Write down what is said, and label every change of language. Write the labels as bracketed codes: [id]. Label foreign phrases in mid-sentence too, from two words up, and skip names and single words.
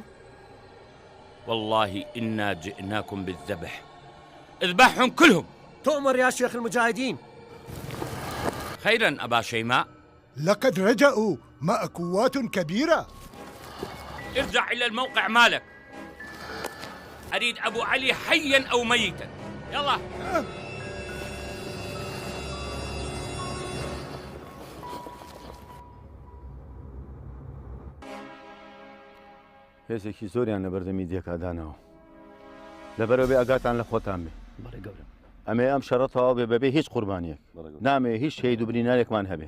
[ar] والله إنا جئناكم بالذبح، اذبحهم كلهم. تؤمر يا شيخ المجاهدين. خيرا أبا شيماء. لقد رجعوا مع قوات كبيرة. ارجع إلى الموقع مالك، أريد أبو علي حيا أو ميتا. يلا. [ckb] هێزێکی زۆریان لە بەردەمی دیەکدانەوە لەبەرەوەی ئاگاتان لە خۆتان بێ. ئەمێ ئەم شەڕەتەوە بێ بەبێ هیچ قوربانیەک نامێ هیچ شەید و برینارێکمان هەبێ.